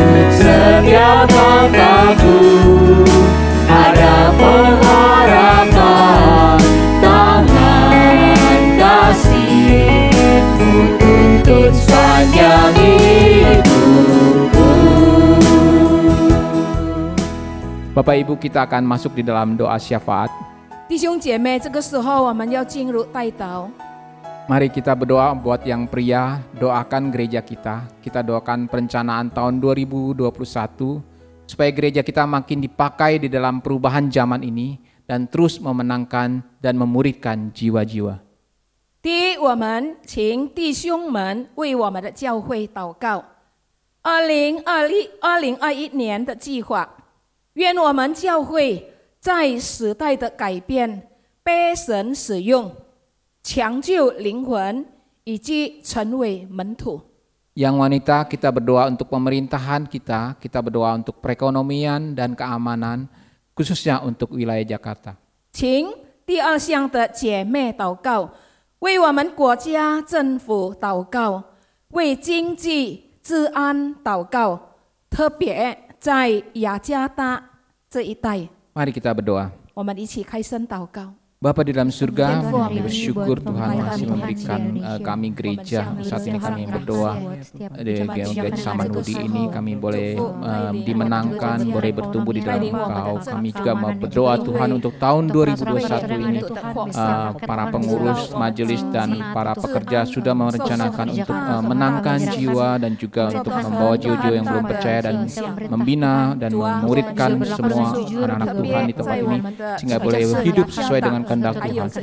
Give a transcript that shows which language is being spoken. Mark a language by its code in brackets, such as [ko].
[id] Setiap langkahku ada pengharapan, tangan kasih-Mu tuntun sepanjang hidupku. Bapak Ibu, kita akan masuk di dalam doa syafaat. [zh] 弟兄姐妹，这个时候我们要进入代祷。 [id] Mari kita berdoa buat yang pria, doakan gereja kita. Kita doakan perencanaan tahun 2021 supaya gereja kita makin dipakai di dalam perubahan zaman ini dan terus memenangkan dan memuridkan jiwa-jiwa. [zh] 第一，我们请弟兄们为我们的教会祷告。 2021年的计划，愿我们教会在时代的改变被神使用，抢救灵魂以及成为门徒。 [id] Yang wanita, kita berdoa untuk pemerintahan kita, kita berdoa untuk perekonomian dan keamanan, khususnya untuk wilayah Jakarta. [zh] 请第二项的姐妹祷告，为我们国家政府祷告，为经济治安祷告，特别在雅加达这一带， [id] Mari kita berdoa. [zh] 我们一起开声祷告。 [id] Bapa di dalam surga, Tuhan, kami bersyukur Tuhan masih memberikan kami gereja. Saat ini kami berdoa di gereja Samanhudi ini kami boleh dimenangkan, boleh bertumbuh di dalam Engkau. Kami juga mau berdoa Tuhan untuk tahun 2021 ini para pengurus majelis dan para pekerja sudah merencanakan untuk menangkan jiwa dan juga untuk membawa jiwa-jiwa yang belum percaya dan membina dan memuridkan semua anak-anak Tuhan di tempat ini sehingga boleh hidup sesuai dengan kehendak Tuhan.